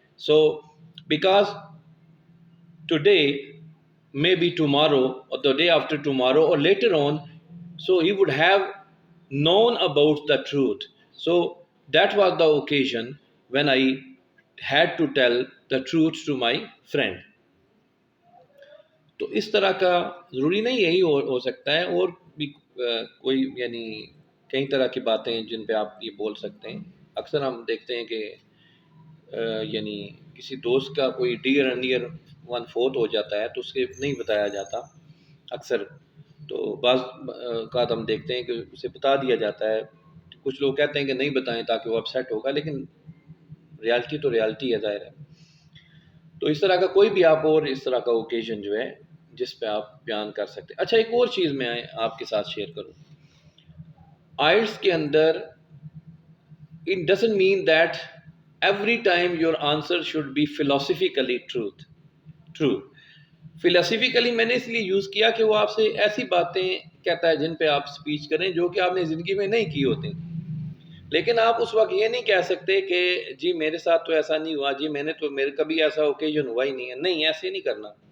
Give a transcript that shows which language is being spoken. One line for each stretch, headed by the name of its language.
English: So because today, maybe tomorrow, or the day after tomorrow, or later on, so he would have known about the truth. So that was the occasion when I had to tell the truth to my friend.
Urdu: تو اس طرح کا ضروری نہیں یہی ہو سکتا ہے، اور بھی کوئی یعنی کئی طرح کی باتیں جن پہ آپ یہ بول سکتے ہیں. اکثر ہم دیکھتے ہیں کہ یعنی کسی دوست کا کوئی ڈیئر اینڈ نیئر ون فوت ہو جاتا ہے تو اس کے نہیں بتایا جاتا اکثر. تو بعض اوقات ہم دیکھتے ہیں کہ اسے بتا دیا جاتا ہے. کچھ لوگ کہتے ہیں کہ نہیں بتائیں تاکہ وہ اپسیٹ ہوگا، لیکن ریالٹی تو ریالٹی ہے، ظاہر ہے. تو اس طرح کا کوئی بھی آپ اور اس طرح کا اوکیزن جو ہے جس پہ آپ بیان کر سکتے ہیں. اچھا، ایک اور چیز میں آپ کے ساتھ شیئر کروں. آئلٹس کے اندر
English: it doesn't mean that every time your answer should be philosophically true.
Urdu: Philosophically میں نے اس لیے یوز کیا کہ وہ آپ سے ایسی باتیں کہتا ہے جن پہ آپ سپیچ کریں جو کہ آپ نے زندگی میں نہیں کی ہوتی. لیکن آپ اس وقت یہ نہیں کہہ سکتے کہ جی میرے ساتھ تو ایسا نہیں ہوا، جی میرے کبھی ایسا اوکیزن ہوا ہی نہیں ہے. نہیں، ایسے نہیں کرنا.